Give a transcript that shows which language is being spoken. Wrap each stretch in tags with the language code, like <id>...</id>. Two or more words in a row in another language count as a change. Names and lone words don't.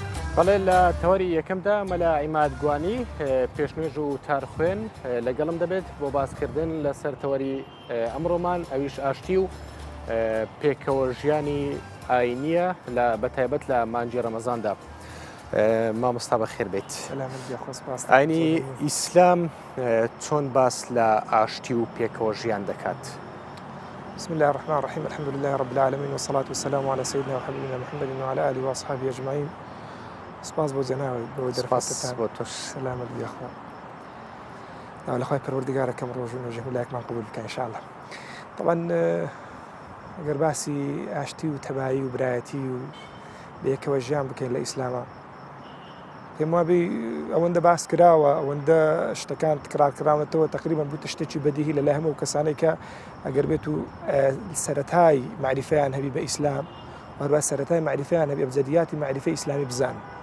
<ckb>بەڵێ لە تەوەری یەکەمدا مەلا عیماد گوانی پێشنوێژ و تارخوێن لەگەڵم دەبێت بۆ باسکردن لەسەر تەوەری ئەمڕۆمان ئەویش ئاشتی و پێکەوە ژیانی ئاینیە لە بەتایبەت لە مانجی ڕەمەزاندا. مامۆستا بەخێر بێت. ئاینی ئیسلام چۆن باس لە ئاشتی و پێکەوە ژیان دەکات؟</ckb> <ar>بسم الله الرحمن الرحيم الحمد لله رب العالمين والصلاة والسلام على سيدنا وحبيبنا محمد وعلى آله وأصحابه أجمعين.</ar> <ckb>سپاس بۆ جەناوی بۆ دەرفاتتان بۆ تۆش. سەلامت بیاخوا. لەخوای پەروەردگارەکەم ڕۆژ و نوێژە هەولایەکمان قبول بکە ئینشاءالله. طبعا ئەگەر باسی ئاشتی و تەبایی و برایەتی و بەیەکەوە ژیان بکەین لە ئیسلامە، پێم وابێ ئەوەندە باس کراوە، ئەوەندە شتەکان تکرارکراونەتەوە تقریبا بووتە شتێکی بەدیهی لەلای هەموو کەسانەی کە ئەگەر بێت و سەرەتای معریفەیان هەبی بە ئیسلام، وهروە سەرەتای معریفەیان هەبی ئەبجەدیاتی معریفەی ئیسلامی بزان.</ckb>